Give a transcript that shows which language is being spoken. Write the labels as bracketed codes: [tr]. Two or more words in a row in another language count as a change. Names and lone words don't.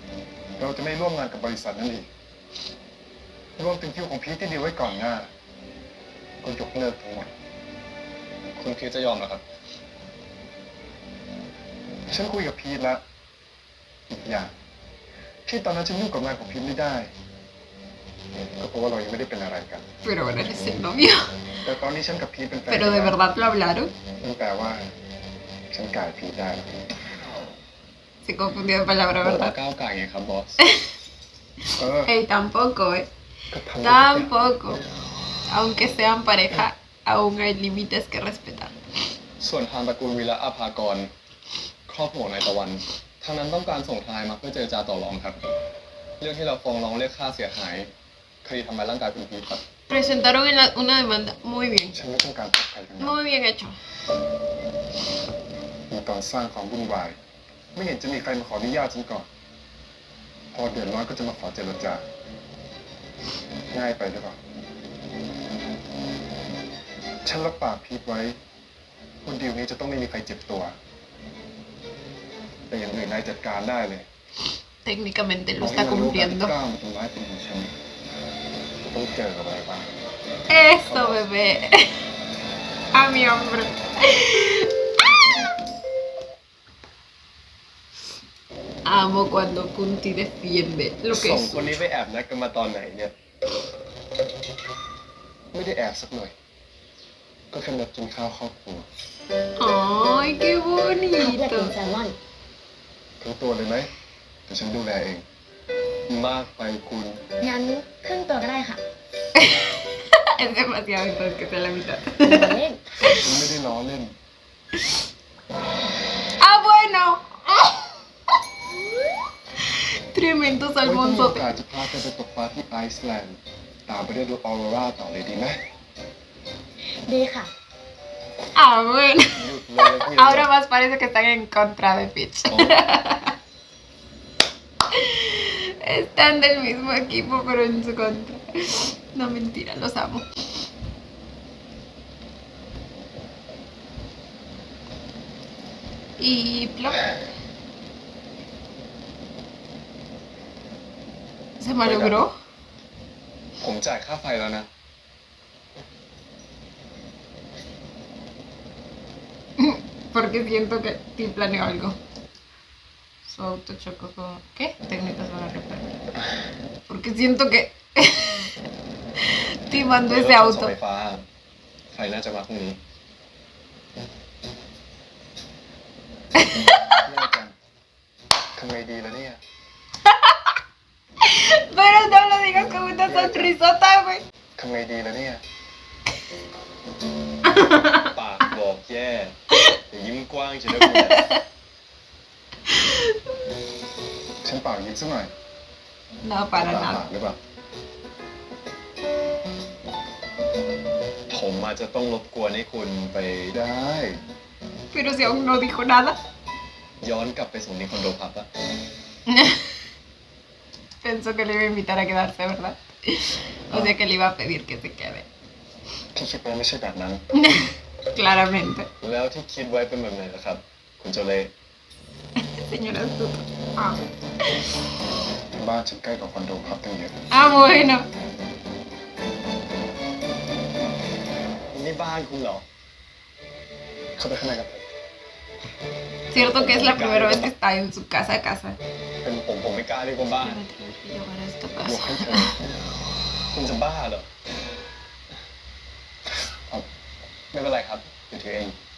[th] เราจะไม่ร่วมงานกับบริษัทนั้นอีกรวมถึงคิวของพีทที่ดีลไว้ก่อนหน้า ก็ยกเลิกทั้งหมด คุณพีทจะยอมเหรอครับ ฉันคุยกับพีทแล้ว อีกอย่างที่ตอนนั้นฉันยุ่งกับงานของพีทไม่ได้ ก็เพราะว่าเรายังไม่ได้เป็นอะไรกัน [es] Pero ahora eres el novio. [th] แต่ตอนนี้ฉันกับพีทเป็นแฟน [es] Pero de verdad lo hablaron. [th] นั่นแปลว่า ฉันกลายพีทได้แล้ว [es] Se confundió de palabra, [th] บอกว่า [es] ¿verdad? [th] ก้าวไก่ไงครับบอส เออ [es] Ey, tampoco, ¿eh? [th] ก็ทำได้ทุกอย่าง [es] Tampoco. Aunque sean pareja, aún hay límites que respetar. ส่วนทางตระกูลวีระอาภากร ครอบครัวของนายตะวันทางนั้นต้องการส่งทนายมาเพื่อเจรจาต่อรองครับ เรื่องที่เราฟ้องร้องเรียกค่าเสียหายคดีทำร้ายร่างกายคุณพีทครับ Presentaron una demanda. Muy bien. [th] ฉันไม่ต้องการพบใครทั้งนั้น [es] Muy bien hecho. [th] มีตอนสร้างความวุ่นวาย ไม่เห็นจะมีใครมาขออนุญาตฉันก่อน พอเดือดร้อนก็จะมาขอเจรจา ง่ายไปหรือเปล่า ฉันรับปากพีทไว้ว่าดีลนี้จะต้องไม่มีใครเจ็บตัว แต่อย่างอื่นนายจัดการได้เลย [es] Técnicamente lo [th] เอาให้ [es] está [th] มันรู้การ [es] cumpliendo. [th] กล้ามาทำร้ายคนของฉันจะต้องเจอกับอะไรบ้าง [es] Eso, bebé. A mi hombre. Amo cuando Kunti defiende lo que [th] ส่ง [es] es [th] คนนี้ [es] suyo. [th] ไปแอบนัดกันมาตอนไหนเนี่ย ไม่ได้แอบสักหน่อย ก็แค่นัดกินข้าวครอบครัว [es] Ay, qué [th] ข้าวเพื่อกิน [es] bonito. [th] แซลมอน ทั้งตัวเลยไหมแต่ฉันดูแลเอง มากไปคุณ งั้นครึ่งตัวก็ได้ค่ะ [es] Es demasiado entonces que sea la mitad. [th] เล่น ฉันไม่ได้ล้อเล่น [es] Ah, bueno. Tremendo [th] ไว้ถ้ามีโอ [es] salmonzote. [th] กาสจะพาเธอไปตกปลาที่ไอซ์แลนด์ ตามไปได้ดูออโรราต่อเลยดีไหม ดีค่ะ [es] Ah, bueno. [th] หยุดเลยพี่ [es] Ahora más parece que están en contra de Peach. Están del mismo equipo, pero en su contra. No, mentira, los amo. Y plop. ¿Se malogró? [th] ผมจ่ายค่าไฟแล้วนะ [es] Porque siento que Ti planeó algo. Su auto chocó con... ¿Qué? Técnicas para reparar. Porque siento que Ti mandó [th] เดี๋ยว [es] ese [th] เราส่ง [es] auto. [th] ไฟฟ้าไฟน่าจะมาพรุ่งนี้ แย่จังทำไงดีล่ะเนี่ย [es] Pero no lo digas con una sonrisota, güey. [th] ทำไงดีล่ะเนี่ย ปากบอกแย่อย่ายิ้มกว้างเฉยนะคุณ ฉันเปล่ายิ้มสักหน่อย [es] No, para [th] ตา [es] nada. [th] หรือเปล่า ผมอาจจะต้องรบกวนให้คุณไป ได้ [es] Pero si aún no dijo nada. [th] ย้อนกลับไปส่งที่คอนโดพับอะ [es] Pensó que le iba a invitar a quedarse, ¿verdad? O sea que le iba a pedir que se quede. [th] ที่คิดไว้ไม่ใช่แบบนั้น [es] Claramente. [th] แล้วที่คิดไว้เป็นแบบไหนล่ะครับ คุณโจเล่ [es] Señora astuta. Ah. [th] บ้านฉันใกล้กับคอนโดพับตั้งเยอะ [es] Ah, bueno. [th] นี่บ้านคุณเหรอ เข้าไปข้างในกันเถอะ [es] Cierto que es la primera vez que está en su casa a casa. [th] เป็นผมไม่กล้าเรียกว่าบ้าน [es] Voy a tener que llevar a esta [th] ยก [es] casa. [th] ให้เธอ คุณจะบ้าเหรอ เอา ไม่เป็นไรครับเดี๋ยวถือเอง